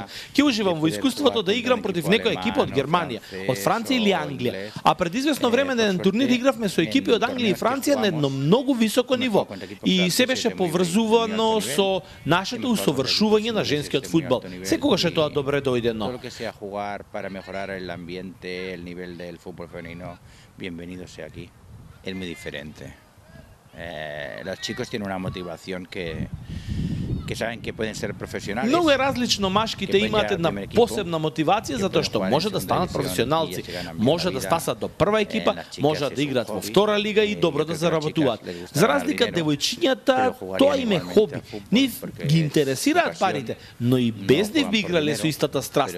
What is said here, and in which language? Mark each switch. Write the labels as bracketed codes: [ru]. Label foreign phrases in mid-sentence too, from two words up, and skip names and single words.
[mk] Ќе уживам во искуството да играм против некоја екипа од Германија, од Франција или Англија. А пред известно време на еден турнир игравме со екипи од Англија и Франција на едно многу високо ниво. И се беше поврзувано со нашето усовршување на женскиот фудбал. Секогаш е тоа добре дојдено. [es] Los chicos tienen una motivación que saben que pueden ser profesionales. [mk] Многу е различно, машките имаат една посебна мотивација затоа што може да станат професионалци, може да стасат до прва екипа, може да играат во втора лига и добро да заработуваат. За разлика од девојчињата, тоа им е хоби. Нив ги интересираат парите, но и без нив би играле со истата страст.